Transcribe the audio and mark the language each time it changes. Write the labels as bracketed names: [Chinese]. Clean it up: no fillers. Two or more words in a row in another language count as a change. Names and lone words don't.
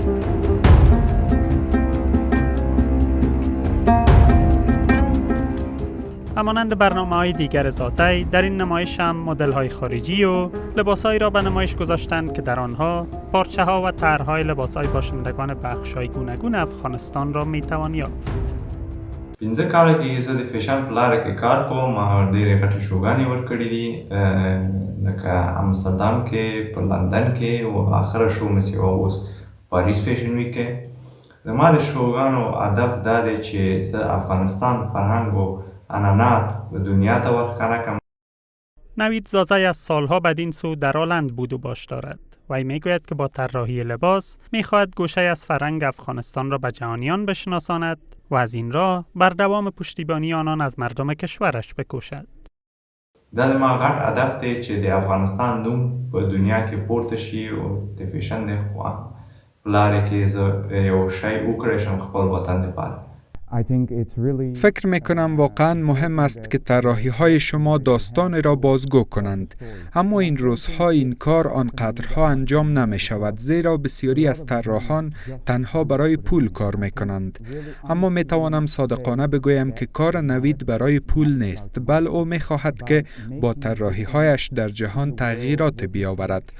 [Persian] همانند برنامه‌های دیگر زازی، در این نمایش هم مدل‌های خارجی و لباس‌هایی را به نمایش گذاشتند که در آنها پارچه‌ها و طرح‌های لباس‌های باشندگان بخش‌های گوناگون افغانستان را می‌توان یافت. [Pashto] 15 کاله کې زه د فیشن په لاره کې کار کوم. ما ډېرې غټې شوګانې ورکړې دي، لکه امستردام کې، په لندن کې او آخره شو مې سیوه اوس پاریس فیشن ویک کې. زما د شوګانو هدف دا دی چې زه افغانستان فرهنګ و عنعنات به دنیا ته ورښکاره کړم. [Persian] نوید زازی از سالها بدین سو در آلند بود و باش دارد. وی میگوید که با طراحی لباس میخواهد گوشه از فرهنگ افغانستان را به جهانیان بشناساند و از این راه بر دوام پشتیبانی آنان از مردم کشورش بکوشد. [Pashto] دا زما غټ هدف دی چې د افغانستان نوم په دنیا کې پورته شي او د فیشن د په لارې کې زه یو شی وکړی شم خپل وطن دپاره. [Persian] فکر میکنم واقعا مهم است که طراحی های شما داستان را بازگو کنند، اما این روزها این کار آنقدرها انجام نمی شود، زیرا بسیاری از طراحان تنها برای پول کار میکنند. اما می توانم صادقانه بگویم که کار نوید برای پول نیست، بل او می خواهد که با طراحی هایش در جهان تغییرات بیاورد.